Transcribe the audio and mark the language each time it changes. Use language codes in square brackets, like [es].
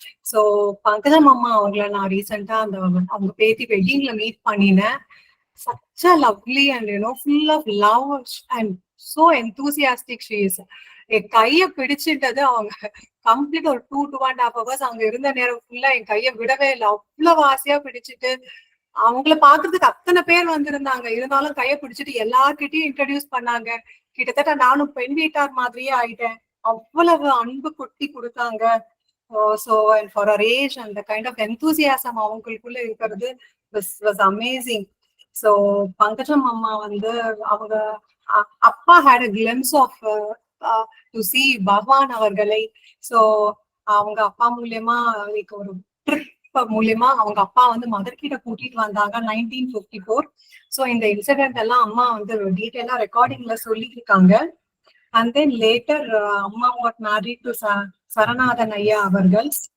[ta] So Pankajam Amma அவங்களை நான் ரீசெண்டா அவங்க பேத்தி வெட்டிங்ல மீட் பண்ணினேன். [en] Such a lovely and full of love and so enthusiastic she is. [ta] என் கைய பிடிச்சிட்டது அவங்க கம்ப்ளீட் ஒரு 2.5 hours அங்க இருந்த நேரம் ஃபுல்லா என் கைய விடவே இல்லை. அவ்வளவு ஆசையா பிடிச்சிட்டு அவங்கள பாக்குறதுக்கு அத்தனை பேர் வந்திருந்தாங்க. இருந்தாலும் கைய பிடிச்சிட்டு எல்லார்கிட்டயும் இன்ட்ரடியூஸ் பண்ணாங்க. கிட்டத்தட்ட நானும் பெண் வீட்டார் மாதிரியே ஆயிட்டேன். அவ்வளவு அன்பு கொட்டி கொடுத்தாங்க. [en] So and for her age and the kind of enthusiasm [ta] அவங்களுக்குள்ள இருக்கிறது [en] was amazing. So Pankajam Amma [ta] வந்து அவங்க அப்பா [en] had a glimpse of to see Bhagavan அவர்களை. [ta] So அவங்க அப்பா மூலியமா ஒரு ட்ரிப் மூலியமா அவங்க அப்பா வந்து மதர் கிட்ட கூட்டிட்டு வந்தாங்க 1954. சோ இந்த இன்சிடென்ட் எல்லாம் அம்மா வந்து டீடைலா ரெக்கார்டிங்ல சொல்லியிருக்காங்க. [en] And then later அம்மா got married to Saranathan ஐயா அவர்கள்.